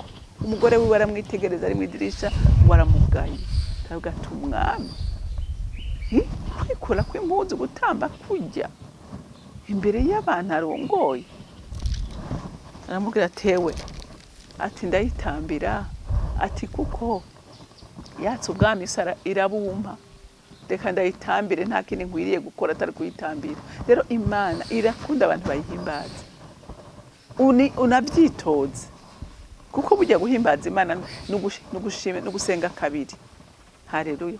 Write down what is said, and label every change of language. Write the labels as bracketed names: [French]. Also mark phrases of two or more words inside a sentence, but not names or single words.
[Rundi] umugore wiwe aramwitegereza ari mw'idirisha, ngo aramugaye, aravuga ati umwami kwikora kw'impuzu gutamba kujya imbere y'abantu arongoye. aramubwira atewe, ati ndayitambira, ati kuko yatse ubwami sara irabumpa, reka ndayitambire, nta kindi nkwiriye gukora atari kuyitambira. rero Imana irakunda abantu bayihimbaza, unabyitoze, kuko bujya guhimbaza Imana n'ugushima no gusenga kabiri. haleluya.